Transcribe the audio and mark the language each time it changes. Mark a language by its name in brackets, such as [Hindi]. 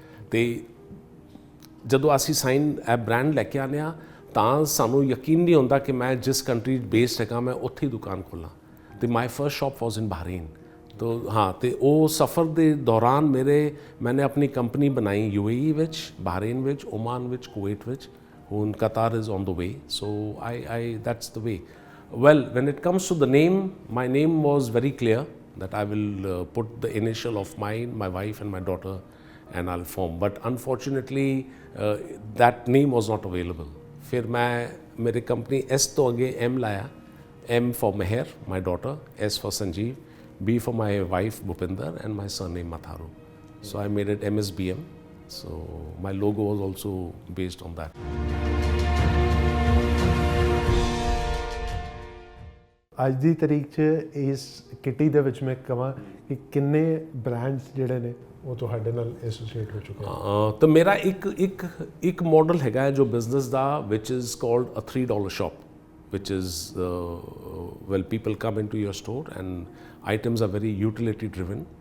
[Punjabi] ਤੇ ਜਦੋਂ ਅਸੀਂ ਸਾਈਨ ਇਹ ਬ੍ਰਾਂਡ ਲੈ ਕੇ ਆਉਂਦੇ ਹਾਂ ਤਾਂ ਸਾਨੂੰ ਯਕੀਨ ਨਹੀਂ ਹੁੰਦਾ ਕਿ ਮੈਂ ਜਿਸ ਕੰਟਰੀ 'ਚ ਬੇਸਡ ਹੈਗਾ ਮੈਂ ਉੱਥੇ ਹੀ ਦੁਕਾਨ ਖੋਲ੍ਹਾਂ। ਤੇ [English] My first shop was in Bahrain. [Punjabi] ਤੋ ਹਾਂ, ਤੇ ਉਹ ਸਫ਼ਰ ਦੇ ਦੌਰਾਨ ਮੈंने ਆਪਣੀ ਕੰਪਨੀ ਬਣਾਈ UAE ਵਿੱਚ, ਬਹਰੀਨ ਵਿੱਚ, ਓਮਾਨ ਵਿੱਚ, ਕੁਵੈਤ ਵਿੱਚ। ਹੁਣ ਕਤਾਰ [English] Is on the way. So I that's the way. Well, when it comes to the name, my name was very clear that I will put the initial of mine, my wife and my daughter, and I'll form. But unfortunately, that name was not available. [Hindi] फिर मैं मेरी company S तो आगे M लाया, [English] M for Meher, my daughter, S for Sanjeev, B for my wife Bhupinder, and my surname Matharu. So I made it MSBM. So my logo was also based on that. [Punjabi] ਅੱਜ ਦੀ ਤਾਰੀਖ 'ਚ ਇਸ kitty ਦੇ ਵਿੱਚ ਮੈਂ ਕਹਾਂ ਕਿ ਕਿੰਨੇ ਬ੍ਰਾਂਡਸ ਜਿਹੜੇ ਨੇ ਉਹ ਤੁਹਾਡੇ ਨਾਲ ਐਸੋਸੀਏਟ ਹੋ ਚੁੱਕੇ ਹਨ? ਤਾਂ ਮੇਰਾ ਇੱਕ ਮਾਡਲ ਹੈਗਾ ਜੋ business ਦਾ, [English] Which is called a $3 shop, which is well people come into your store and items are very utility driven.